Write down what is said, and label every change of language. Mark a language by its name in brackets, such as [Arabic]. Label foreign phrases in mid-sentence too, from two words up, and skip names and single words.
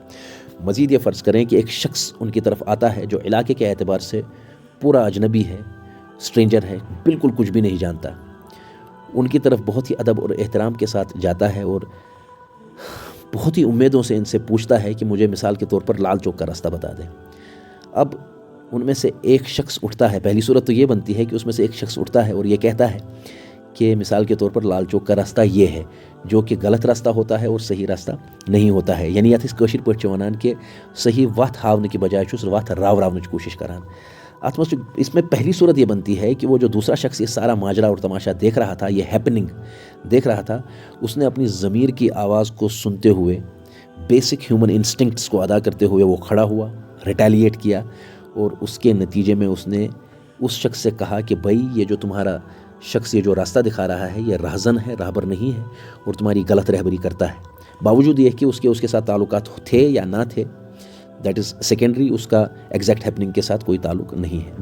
[Urdu] مزید یہ فرض کریں کہ ایک شخص ان کی طرف آتا ہے جو علاقے کے اعتبار سے پورا اجنبی ہے، اسٹرینجر ہے، بالکل کچھ بھی نہیں جانتا، ان کی طرف بہت ہی ادب اور احترام کے ساتھ جاتا ہے اور بہت ہی امیدوں سے ان سے پوچھتا ہے کہ مجھے مثال کے طور پر لال چوک کا راستہ بتا دیں۔ اب ان میں سے ایک شخص اٹھتا ہے، پہلی صورت تو یہ بنتی ہے کہ اس میں سے ایک شخص اٹھتا ہے اور یہ کہتا ہے کہ مثال کے طور پر لال چوک کا راستہ یہ ہے، جو کہ غلط راستہ ہوتا ہے اور صحیح راستہ نہیں ہوتا ہے، یعنی [Kashmiri] یتھ کٲشِر پٲٹھۍ چھِ وَنان کہ صحیح وَتھ ہاونہٕ کہِ بجائے چھُس وَتھ راونٕچ کوٗشِش کران۔ [Urdu] اس میں پہلی صورت یہ بنتی ہے کہ وہ جو دوسرا شخص یہ سارا ماجرا اور تماشا دیکھ رہا تھا، یہ ہیپننگ دیکھ رہا تھا، اس نے اپنی ضمیر کی آواز کو سنتے ہوئے، [English] basic human instincts [Urdu] کو ادا کرتے ہوئے وہ کھڑا ہوا، ریٹیلیٹ کیا، اور اس کے نتیجے میں اس نے اس شخص سے کہا کہ بھائی یہ جو تمہارا شخص یہ جو راستہ دکھا رہا ہے یہ راہزن ہے، راہبر نہیں ہے، اور تمہاری غلط رہبری کرتا ہے، باوجود یہ کہ اس کے ساتھ تعلقات تھے یا نہ تھے، [English] that is secondary, [Urdu] اس کا [English] exact happening [Urdu] کے ساتھ کوئی تعلق نہیں ہے۔